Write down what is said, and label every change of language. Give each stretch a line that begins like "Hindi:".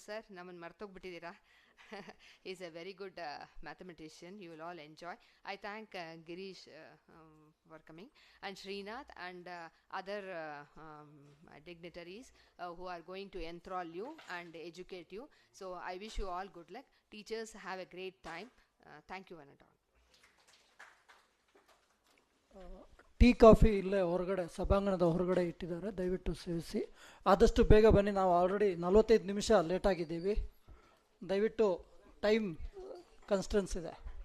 Kannada: Sir, ನಮ್ಮನ್ನು ಮರ್ತೋಗ್ಬಿಟ್ಟಿದ್ದೀರಾ.
English: Is a very good mathematician. You will all enjoy. I thank Girish for coming, and Srinath and other dignitaries who are going to enthrall you and educate you. So I wish you all good luck. Teachers, have a great time. Thank you one and all.
Kannada: Tea coffee ಇಲ್ಲೇ ಹೊರಗಡೆ ಸಭಾಂಗಣದ ಹೊರಗಡೆ ಇಟ್ಟಿದ್ದಾರೆ, ದಯವಿಟ್ಟು ಸೇವಿಸಿ. ಆದಷ್ಟು ಬೇಗ ಬನ್ನಿ, ನಾವು ಆಲ್ರೆಡಿ 45 ನಿಮಿಷ ಲೇಟಾಗಿದ್ದೀವಿ. ದಯವಿಟ್ಟು ಟೈಮ್ ಕನ್ಸ್ಟೆನ್ಸ್ ಇದೆ.